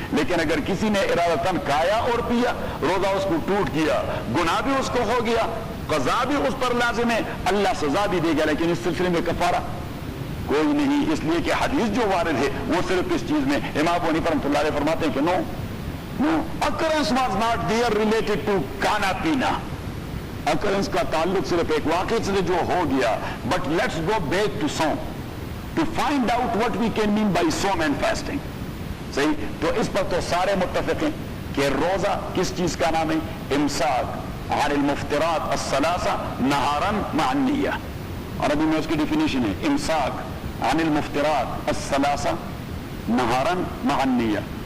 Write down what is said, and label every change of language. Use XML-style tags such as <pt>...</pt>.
<ur>لیکن اگر کسی نے ارادتاً کھایا اور پیا, روزہ اس کو ٹوٹ گیا, گناہ بھی اس کو ہو گیا, قضا بھی اس پر لازم ہے, اللہ سزا بھی دے گا, لیکن اس سلسلے میں کفارہ کوئی نہیں. اس لیے کہ حدیث جو وارد ہے وہ صرف اس چیز میں, امام حنیفہ رحمۃ اللہ علیہ فرماتے ہیں کہ نو</ur> <en>occurrence was not there related to</en> <ur>کھانا پینا. occurrence کا تعلق صرف ایک واقعے سے جو ہو گیا.</ur> <en>but let's go back to sawm to find out what we can mean by sawm and fasting.</en> <ur>صحیح. تو اس پر تو سارے متفق ہیں کہ روزہ کس چیز کا نام ہے؟ امساک عن المفطرات الثلاثہ نہارا مع النیہ. عربی میں اس کی ڈیفینیشن ہے امساک عن المفطرات الثلاثہ نہارا مع النیہ.</ur>